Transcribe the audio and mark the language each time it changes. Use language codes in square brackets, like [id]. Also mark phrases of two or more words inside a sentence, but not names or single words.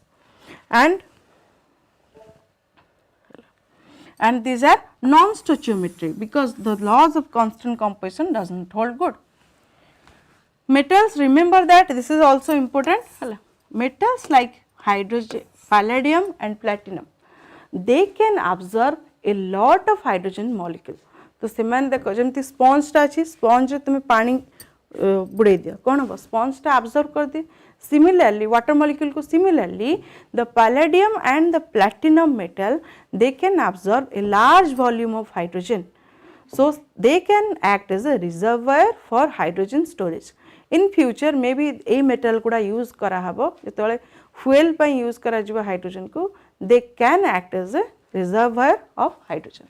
[en] And these are non-stoichiometry, because the laws of constant composition does not hold good. Metals, remember that this is also important. Metals like hydrogen, palladium and platinum, they can absorb a lot of hydrogen molecule. [or] ତ ସେମାନେ ଦେଖ ଯେମିତି ସ୍ପଞ୍ଜ ଟା ଅଛି, ସ୍ପଞ୍ଜ ରେ ତୁମେ ପାଣି ବୁଡ଼େ ଦିଅ କଣ ହେଉ, ସ୍ପଞ୍ଜ ଟା ଆବ୍ସର୍ବ କରି ଦିଏ. [en] Similarly, water molecule को similarly, the palladium and the platinum metal, they can absorb a large volume of hydrogen. So they can act as a reservoir for hydrogen storage. In future maybe a metal [or] କୁଡ଼ା ୟୁଜ୍ କରା ହେବ, ଯେତେବେଳେ ଫୁଏଲ୍ ପାଇଁ ୟୁଜ୍ କରା ଯିବ ହାଇଡ୍ରୋଜେନ୍ କୁ, [en] they can act as a reservoir of hydrogen.